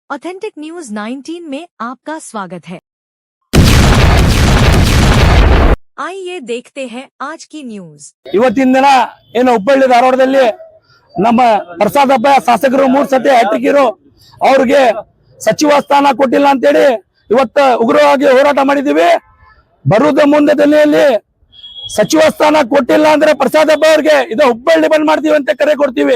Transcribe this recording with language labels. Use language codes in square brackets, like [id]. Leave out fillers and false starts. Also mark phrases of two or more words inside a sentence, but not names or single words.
[hi] ऑथेंटिक न्यूज 19 में आपका स्वागत है। आइए देखते हैं आज की न्यूज। [kn] ಇವತ್ತಿನ ದಿನ ಏನು ಹುಬ್ಬಳ್ಳಿ ಧಾರವಾಡದಲ್ಲಿ ನಮ್ಮ ಪ್ರಸಾದಪ್ಪ ಶಾಸಕರು 3 ಸತಿ ಹ್ಯಾಟ್ರಿಕ್ ಇರೋ ಅವ್ರಿಗೆ ಸಚಿವ ಸ್ಥಾನ ಕೊಟ್ಟಿಲ್ಲ ಅಂತ ಹೇಳಿ ಇವತ್ತು ಉಗ್ರವಾಗಿ ಹೋರಾಟ ಮಾಡಿದೀವಿ। ಬರುವುದ ಮುಂದೆ ದಿನದಲ್ಲಿ ಸಚಿವ ಸ್ಥಾನ ಕೊಟ್ಟಿಲ್ಲ ಅಂದ್ರೆ ಪ್ರಸಾದಪ್ಪ ಅವರಿಗೆ ಇದು ಹುಬ್ಬಳ್ಳಿ ಬಂದ್ ಮಾಡ್ತೀವಿ ಅಂತ ಕರೆ ಕೊಡ್ತೀವಿ।